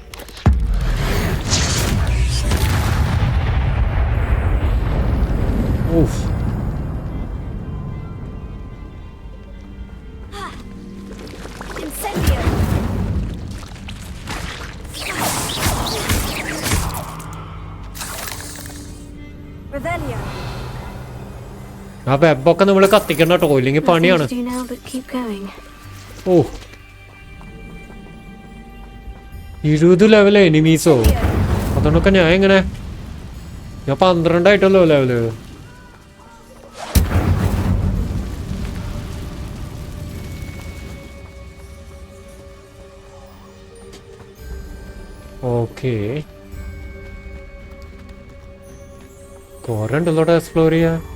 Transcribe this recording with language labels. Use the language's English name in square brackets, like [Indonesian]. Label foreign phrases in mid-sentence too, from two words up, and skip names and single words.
[Latin] ഓഫ്. Incendio. Revelio. [Malayalam] ആ വെബൊക്കെ നമ്മൾ കത്തിക്കണ്ട കേട്ടോ, ഇല്ലെങ്കിൽ [English] Nothing [Malayalam] പണിയാണ്. [English] to do now but keep going. [Malayalam] ഓ 20 ലെവൽ എനിമീസോ? അതുകൊണ്ടൊക്കെ ഞാൻ എങ്ങനെ? ഞാൻ 12 ആയിട്ടല്ലോ ലെവല്. ഓക്കെ, കുറെ ഉണ്ടല്ലോടെ എക്സ്പ്ലോർ ചെയ്യാൻ.